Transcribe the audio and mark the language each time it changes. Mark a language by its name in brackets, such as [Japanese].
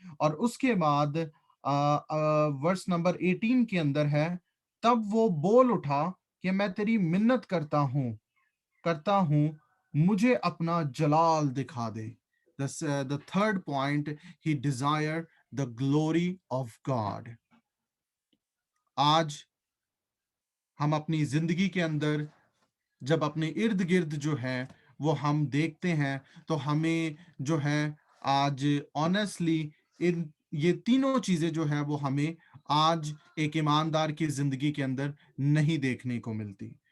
[Urdu] اور اس کے بعد ورس نمبر 18 کے اندر ہے تب وہ بول اٹھا کہ میں تیری منت کرتا ہوں مجھے اپنا جلال دکھا دے. [English] The third point, he desired the glory of God. [Urdu] آج ہم اپنی زندگی کے اندر جب اپنے ارد گرد جو ہے وہ ہم دیکھتے ہیں تو ہمیں جو ہے آج آنیسٹلی یہ تینوں چیزیں جو ہیں وہ ہمیں آج ایک ایماندار کی زندگی کے اندر نہیں دیکھنے کو ملتی.